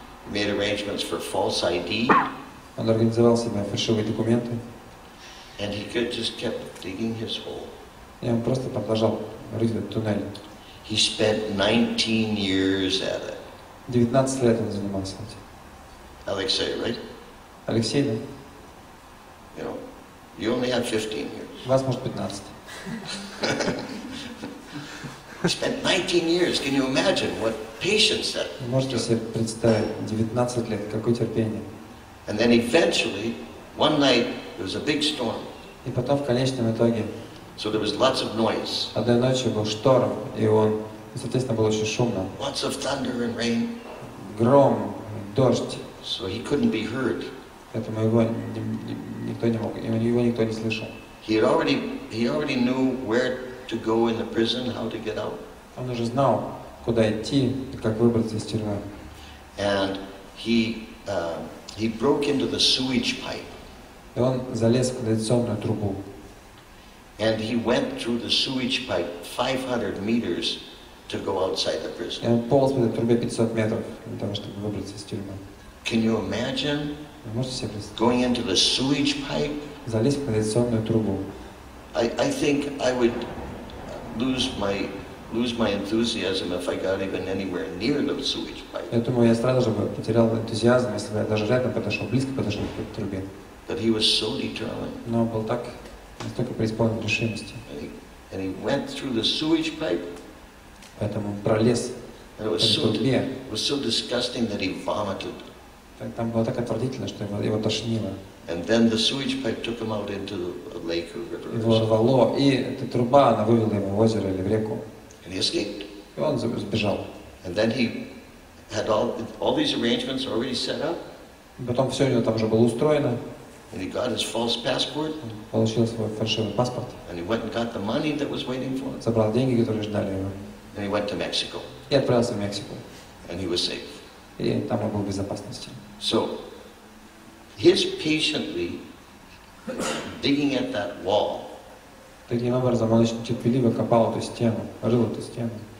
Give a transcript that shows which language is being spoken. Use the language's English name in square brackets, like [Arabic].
[English] He made arrangements for false ID, [Russian] он организовал себе фальшивые документы, [English] and he just kept digging his hole. [Russian] и он просто продолжал рыть этот туннель. [English] He spent 19 years at it. [Russian] 19 лет он занимался этим. [English] Alexei, right? [Russian] Алексей, да? [English] You know, you only have 15 years. [Russian] У вас, может, 15. [English] He spent 19 years. Can you imagine what patience that [Russian] Вы можете себе представить, 19 лет, какое терпение. [English] And then eventually, one night, there was a big storm. [Russian] И потом, в конечном итоге, [English] So there was lots of noise. [Russian] одной ночью был шторм, и он, соответственно, было очень шумно. [English] Lots of thunder and rain. [Russian] Гром, дождь, [English] So he couldn't be heard. [Russian] поэтому его никто не мог, его никто не слышал. [English] He already knew where to go in the prison, how to get out. [Russian] Он уже знал, куда идти и как выбраться из тюрьмы. [English] And he broke into the sewage pipe. [Russian] И он залез в канализационную трубу. [English] And he went through the sewage pipe 500 meters to go outside the [Russian] И [English] prison. [Russian] он полз по этой трубе 500 метров для того, чтобы выбраться из тюрьмы. [English] Can you imagine [Russian] Вы можете себе представить? [English] going into the sewage pipe? [Russian] Залезть в канализационную трубу. [English] I think I would lose my enthusiasm if I got even anywhere near the sewage pipe. [Russian] Я думаю, я сразу же бы потерял энтузиазм, если бы я даже рядом подошел, близко подошел к этой трубе. [English] But he was so determined. [Russian] Но он был настолько преисполнен решимости. [English] And he went through the sewage pipe. [Russian] Поэтому он пролез [English] And it [Russian] в этой трубе. [English] was so disgusting that he vomited. [Russian] Там было так отвратительно, что его тошнило. [English] And then the sewage pipe took him out into a lake or [Russian] Его [English] river. [Russian] рвало, и эта труба, она вывела его в озеро или в реку. [English] And he escaped. [Russian] И он сбежал. [English] And then he had all these arrangements already set up. [Russian] И потом все у него там уже было устроено. [English] And he got his false passport. [Russian] Он получил свой фальшивый паспорт. [English] And he went and got the money that was waiting for him. [Russian] Забрал деньги, которые ждали его. [English] And he went to Mexico. [Russian] И отправился в Мексику. [English] And he was safe. [Russian] И там он был в безопасности. [English] So, his patiently digging at that wall [Russian] Таким образом, он очень терпеливо копал эту стену, рыл эту стену.